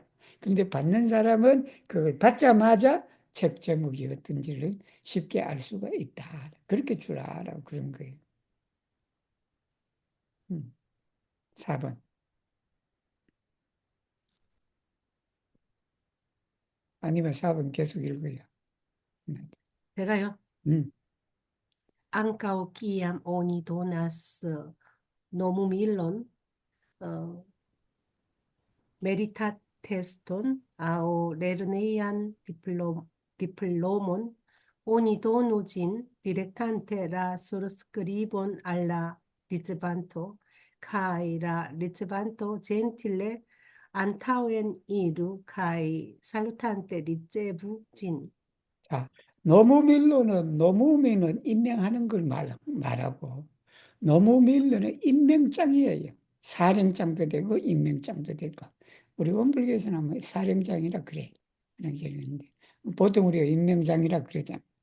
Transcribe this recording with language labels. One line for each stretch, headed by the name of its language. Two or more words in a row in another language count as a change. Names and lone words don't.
Korean: 근데 받는 사람은 그걸 받자마자 책 제목이 어떤지를 쉽게 알 수가 있다. 그렇게 주라라고 그런 거예요. 4번. 아니면 4번 계속 읽어요. 제가요. 음.
Esperanto: Ankaŭ kiam oni donas nomumilon, meritateston aŭ lernejan diplomon, oni donu ĝin direktante la surskribon al la ricevanto, kaj la ricevanto ĝentile antaŭen iru kaj salutante ricevu ĝin.
Korean: 자, 노무밀로는 임명하는 걸 말하고 노무밀로는 임명장이에요. 사령장도 되고 임명장도 되고 우리 원불교에서는 뭐 사령장이라 그래. 그런 게 있는데 보통 우리가 임명장이라 그러잖아.